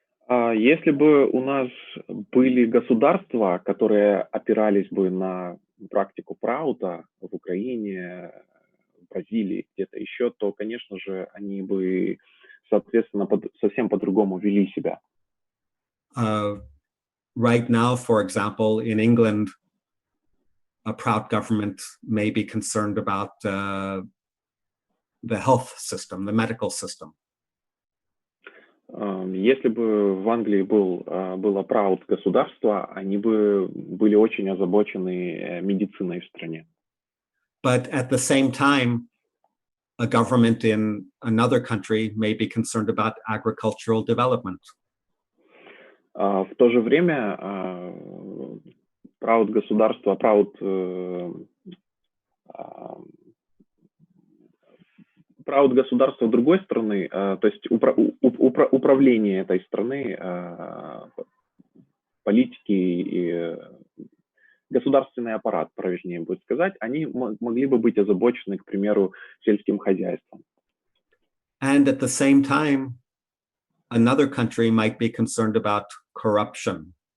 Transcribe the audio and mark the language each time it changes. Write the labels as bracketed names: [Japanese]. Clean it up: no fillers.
[Russian] Если бы у нас были государства, которые опирались бы на практику ПРАУТа в Украине, в Бразилии, где-то еще, то, конечно же, они бы, соответственно, совсем по-другому вели себя. [English] Right now, for example, in England, a Prout government may be concerned about the health system, the medical system. [Russian] Если бы в Англии было ПРАУТ государство, они бы были очень озабочены медициной в стране. [English] But at the same time, a government in another country may be concerned about agricultural development. [Russian] В то же время ПРАУТ государства, ПРАУТ государства другой страны, то есть управление этой страны, политики и государственный аппарат, правильнее будет сказать, они могли бы быть озабочены, к примеру, сельским хозяйством. [English] And at the same time, another country might be concerned about corruption.